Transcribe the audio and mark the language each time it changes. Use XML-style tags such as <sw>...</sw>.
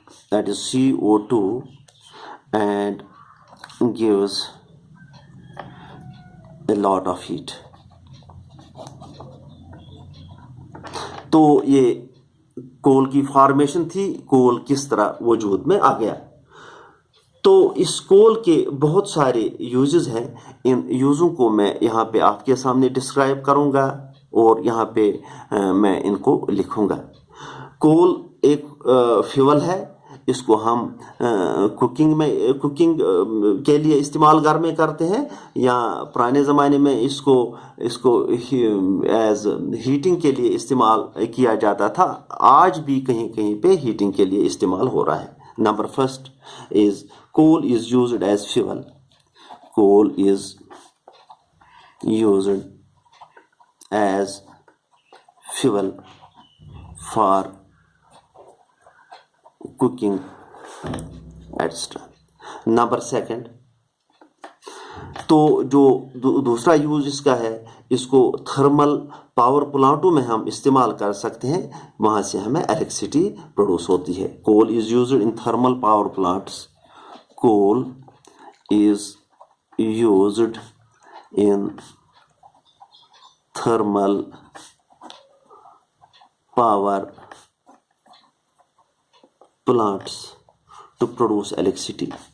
<en>that is CO2, and gives a lot of heat.</en> <ur>تو یہ کول کی فارمیشن تھی، کول کس طرح وجود میں آ گیا. تو اس کول کے بہت سارے یوزز ہیں. ان یوزوں کو میں یہاں پہ آپ کے سامنے ڈسکرائب کروں گا اور یہاں پہ میں ان کو لکھوں گا. کول ایک فیول ہے. اس کو ہم کوکنگ کے لیے استعمال گھر میں کرتے ہیں، یا پرانے زمانے میں اس کو ایز ہیٹنگ کے لیے استعمال کیا جاتا تھا. آج بھی کہیں کہیں پہ ہیٹنگ کے لیے استعمال ہو رہا ہے.</ur> <en>Number first is coal is used as fuel. Coal is used as fuel for cooking, etc.</en> <ur>Number second, تو جو دوسرا یوز اس کا ہے، اس کو تھرمل پاور پلانٹوں میں ہم استعمال کر سکتے ہیں، وہاں سے ہمیں الیکٹریسٹی پروڈیوس ہوتی ہے.</ur> <en>Coal is used in thermal power plants. Coal is used in thermal power plants to produce electricity.</en>